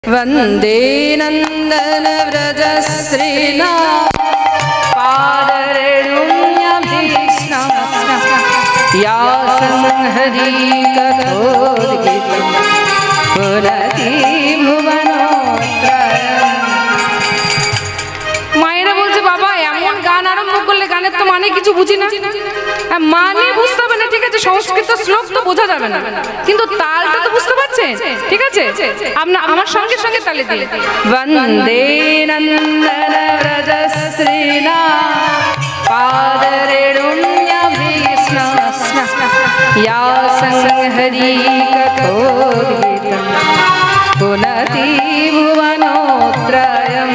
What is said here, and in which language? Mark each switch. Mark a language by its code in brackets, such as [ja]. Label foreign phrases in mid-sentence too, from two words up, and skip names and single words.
[sa] वन्दे नन्दन व्रजस्त्रीणां पादरेणुम्यभीष्णां या संहरीकथोद्गीतं पुनति भुवनोत्रयम्। [bn] মায়েরা বলছে বাবা এমন গান আরম্ভ করলে গানের তো মানে কিছু বুঝি না। মানে বুঝতে হবে না, ঠিক আছে, সংস্কৃত শ্লোক তো বোঝা যাবে না, কিন্তু তালটা তো বুঝতে পারছেন, ঠিক আছে? আমার সঙ্গে সঙ্গে তালে দিন। [sa] বন্দে নন্দন ব্রজস্ত্রীণাং পাদরেণুম্যভীষ্ণাং ইয়া সংহরিকথোদ্গীतं পুনতি ভুবনোত্রয়म्।